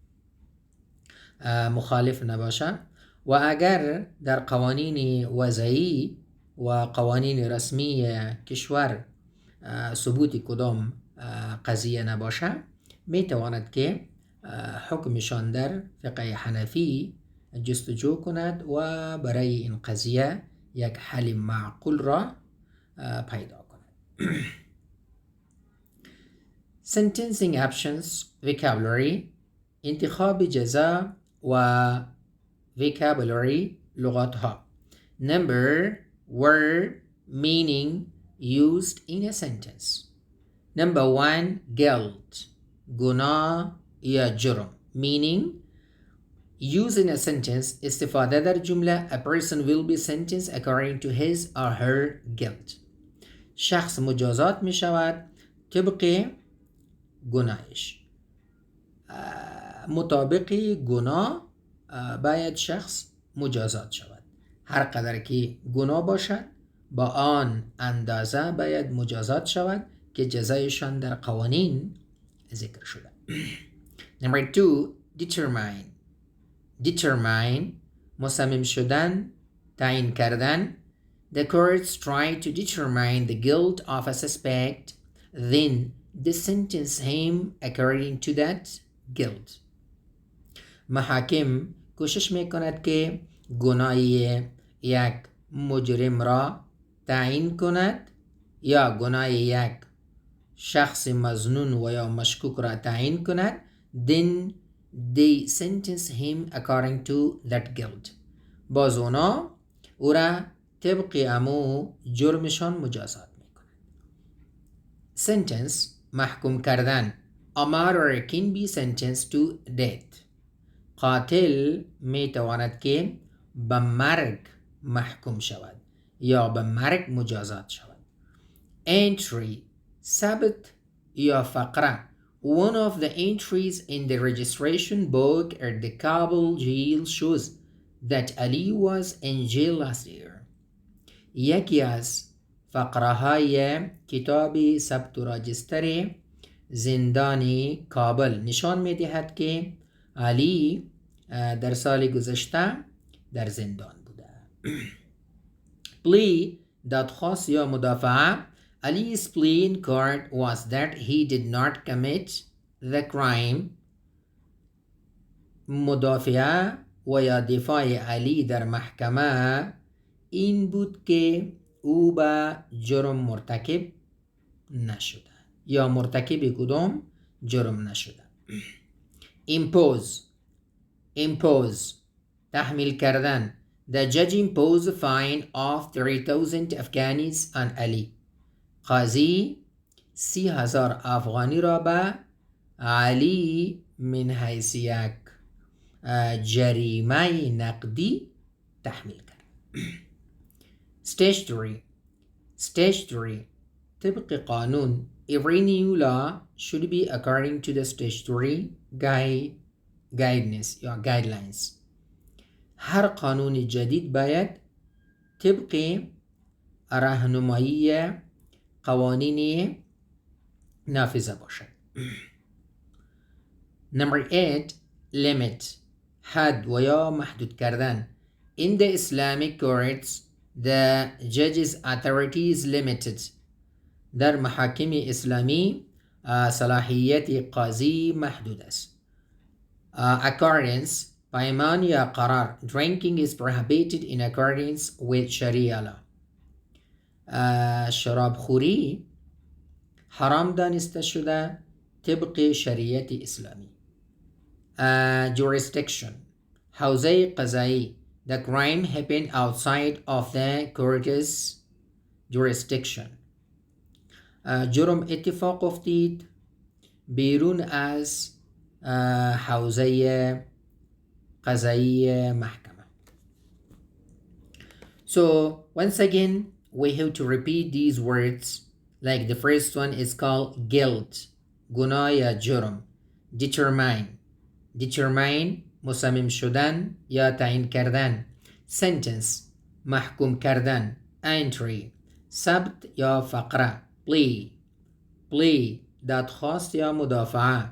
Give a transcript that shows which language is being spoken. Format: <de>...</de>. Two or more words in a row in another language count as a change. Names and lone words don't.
<fa>مخالف نباشد و اگر در قوانین وضعی و قوانین رسمی کشور ثبوت کدام قضیه نباشد میتواند که حکمشان در فقه حنفی جستجو کند و برای این قضیه یک حل معقول را پیدا کند.</fa> <en>Sentencing options vocabulary</en> <fa>انتخاب جزا و</fa> <en>vocabulary لغاتها. Number word meaning used in a sentence. Number 1 guilt</en> <fa>گناه یا جرم</fa> <en>meaning used in a sentence</en> <fa>استفاده در جمله</fa> <en>a person will be sentenced according to his or her guilt.</en> <fa>شخص مجازات می شود طبق گناهش. مطابق گناه باید شخص مجازات شود. هر قدر که گناه باشد با آن اندازه باید مجازات شود که جزایشان در قوانین ذکر شده.</fa> <en>Number 2 determine</en> <fa>مصمم شدن، تعیین کردن.</fa> <en>The courts try to determine the guilt of a suspect, then they sentence him according to that guilt.</en> <fa>محاکم کوشش میکند که گناه یک مجرم را تعیین کند یا گناه یک شخص مظنون و یا مشکوک را تعیین کند.</fa> <en>Then they sentence him according to that guilt.</en> <fa>باز او را طبق امو جرمشان مجازات میکند. Sentence محکوم کردن.</fa> <en>A murderer can be sentenced to death.</en> <fa>قاتل میتواند که به مرگ محکوم شود یا به مرگ مجازات شود. Entry ثبت یا فقره.</fa> <en>One of the entries in the registration book at the Kabul jail shows that Ali was in jail last year.</en> <fa>یکی از فقره های کتاب ثبت و راجستر زندان کابل نشان می دهد که علی در سال گذشته در زندان بوده. plea دادخواست یا مدافعه.</fa> <en>Ali's plea in court was that he did not commit the crime.</en> <fa>مدافعه و یا دفاع علی در محکمه این بود که او به جرم مرتکب نشده یا مرتکب کدام جرم نشده. impose تحمیل کردن.</fa> <en>The judge imposed a fine of 3,000 Afghanis on Ali.</en> <fa>قاضی 30,000 افغانی را به علی من حیث یک جریمه نقدی تحمیل کرد. statutory طبق قانون.</fa> <en>Every new law should be according to the statutory guidelines.</en> <fa>هر قانون جدید باید طبق راهنمایی قوانین نافذه باشد.</fa> <en>Number 8 limit</en> <fa>حد و یا محدود کردن.</fa> <en>In the Islamic courts the judge's authority is limited.</en> <fa>در محاکم اسلامی صلاحیت قاضی محدود است. accordance پیمان یا قرار.</fa> <en>Drinking is prohibited in accordance with Sharia law.</en> <fa>شراب خوری حرام دانسته شده طبق شریعت اسلامی. jurisdiction حوزه قضایی.</fa> <en>The crime happened outside of the court's jurisdiction.</en> <fa>جرم اتفاق افتید بیرون از حوزه قضایی محکمه.</fa> <en>So once again we have to repeat these words. Like the first one is called guilt</en> <fa>گناه یا جرم. determine مصمم شدن یا تعیین کردن. sentence محکوم کردن. entry ثبت یا فقره. plea دادخواست یا مدافعه.</fa>